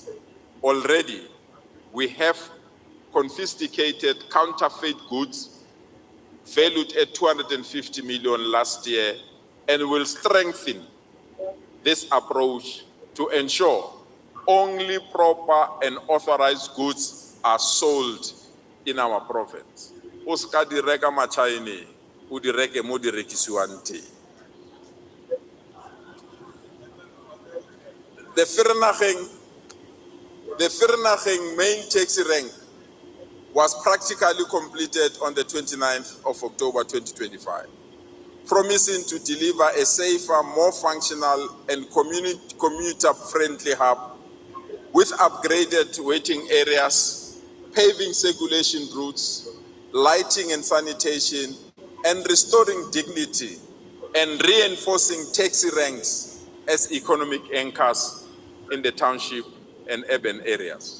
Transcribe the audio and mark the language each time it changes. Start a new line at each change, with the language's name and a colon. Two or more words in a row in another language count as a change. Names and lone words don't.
English: Already, we have confiscated counterfeit goods valued at 250 million last year, and will strengthen this approach to ensure only proper and authorized goods are sold in our province.
Southern Sotho: O ska di reka ma-China, o di reke mo di rekisiwang teng.
English: The Vereeniging main taxi rank was practically completed on the 29th of October 2025, promising to deliver a safer, more functional and commuter-friendly hub with upgraded waiting areas, paving circulation routes, lighting and sanitation, and restoring dignity and reinforcing taxi ranks as economic anchors in the township and urban areas.